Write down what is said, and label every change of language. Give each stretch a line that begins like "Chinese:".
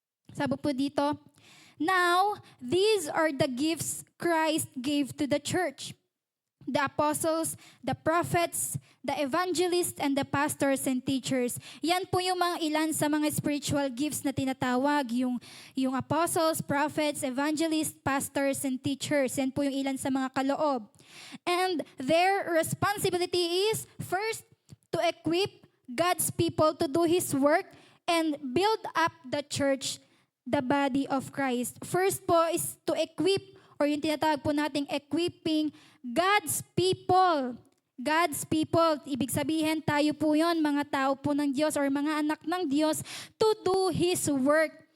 Filipino: Sabi po dito,
English: "Now, these are the gifts Christ gave to the church. The apostles, the prophets, the evangelists, and the pastors and teachers."
Filipino: Yan po yung mga ilan sa mga spiritual gifts na tinatawag.
English: Yung apostles, prophets, evangelists, pastors, and teachers.
Filipino: Yan po yung ilan sa mga kaloob.
English: And their responsibility is, first, to equip God's people to do His work and build up the church, the body of Christ. First po is to equip, or
Filipino: yung tinatawag po nating
English: equipping God's people. God's people.
Filipino: Ibig sabihin, tayo po yon, mga tao po ng Diyos or mga anak ng Diyos,
English: to do His work.